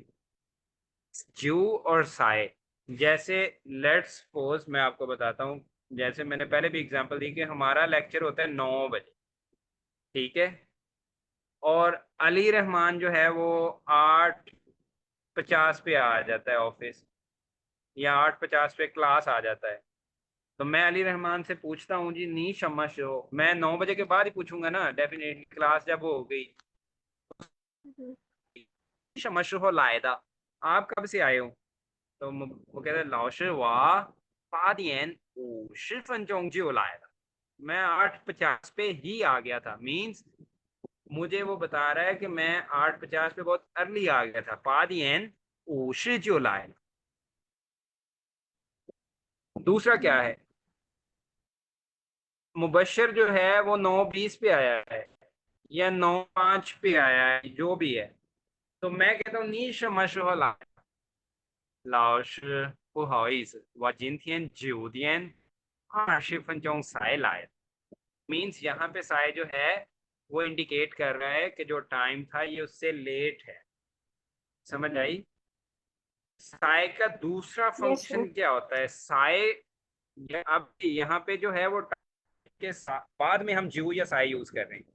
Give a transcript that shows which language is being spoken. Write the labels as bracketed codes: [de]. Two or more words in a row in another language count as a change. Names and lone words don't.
[hi] जू और साए, जैसे [en] let's suppose [hi] मैं आपको बताता हूँ, जैसे मैंने पहले भी एग्जांपल दी कि हमारा लेक्चर होता है 9 बजे, ठीक है, और अली रहमान जो है वो 8:50 पे आ जाता है ऑफिस, या 8:50 पे क्लास आ जाता है। तो मैं अली रहमान से पूछता हूँ जी [zh] 你什么时候, [hi] मैं 9 बजे के बाद ही पूछूंगा ना, डेफिनेटली क्लास जब हो गई। हम्म। [zh] 什么时候来的, [hi] आप कब से आए हो? तो वो कहते हैं [zh] 老师我, 8点50就来了, [hi] मैं 8:50 पे ही आ गया था। मीन्स मुझे वो बता रहा है कि मैं 8:50 पे बहुत अर्ली आ गया था। [zh] 8点50就来了। [hi] दूसरा क्या है, मुबशर जो है वो 9:20 पे आया है, या 9:05 पे आया है, जो भी है। तो मैं कहता हूँ [zh] 你什么时候来, 老师不好意思，我今天9点20分钟才来。 [hi] मीन्स यहाँ पे साय जो है वो इंडिकेट कर रहा है कि जो टाइम था ये उससे लेट है। समझ आई? साय का दूसरा [en] yes sir. [hi] फंक्शन क्या होता है, साय, अब यहाँ पे जो है वो time के बाद में हम जू या साय यूज कर रहे हैं।